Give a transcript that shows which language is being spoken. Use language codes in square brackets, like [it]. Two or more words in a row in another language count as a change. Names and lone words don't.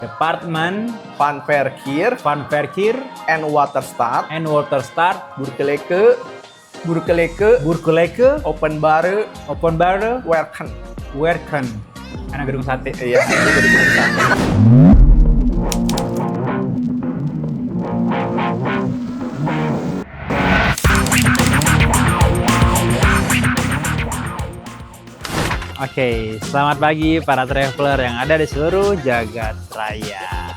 [id] Departemen Van Verkeer van Verkeer and Waterstaat en Waterstaat Burgerlijke Openbare Werken. Werken. Anak gedung sate. Iya, itu jadi perusahaan. Oke, selamat pagi para traveler yang ada di seluruh jagat raya.